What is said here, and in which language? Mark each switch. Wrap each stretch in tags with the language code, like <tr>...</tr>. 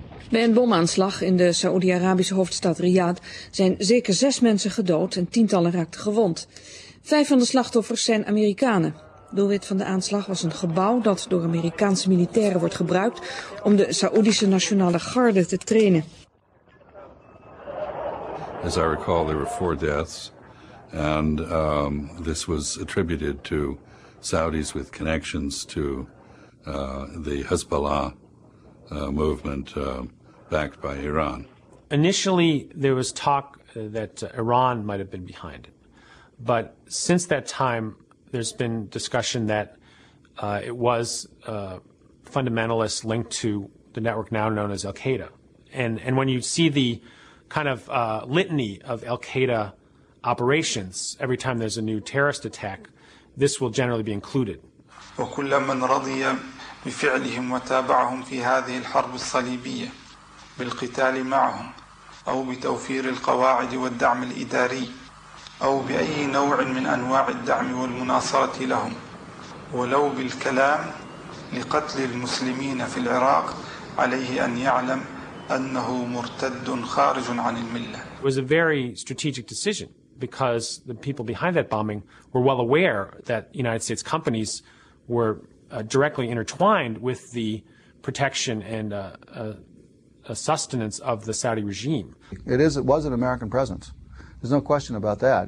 <nl>Bij een bomaanslag in de Saoedi-Arabische hoofdstad Riyadh zijn zeker 6 mensen gedood en tientallen raakten gewond. 5 van de slachtoffers zijn Amerikanen. Doelwit van de aanslag was een gebouw dat door Amerikaanse militairen wordt gebruikt om de Saoedische Nationale Garde te trainen.</nl> <en>As I recall, there were 4 deaths, and this was attributed to Saudis with connections to the Hezbollah movement backed by Iran. Initially, there was talk that Iran might have been behind it. But since that time, there's been discussion that it was fundamentalists linked to the network now known as Al-Qaeda. And when you see the kind of litany of Al-Qaeda operations, every time there's a new terrorist attack, this will generally be included.</en> <ar>وكل من رضي بفعلهم وتابعهم في هذه الحرب الصليبية بالقتال معهم أو بتوفير القواعد والدعم الإداري أو بأي نوع من أنواع الدعم والمناصرة لهم ولو بالكلام لقتل المسلمين في العراق عليه أن يعلم أنه مرتد خارج عن الملة.</ar> <en>It was a very strategic decision because the people behind that bombing were well aware that United States companies were directly intertwined with the protection and sustenance of the Saudi regime. It was an American presence. There's no question about that.</en>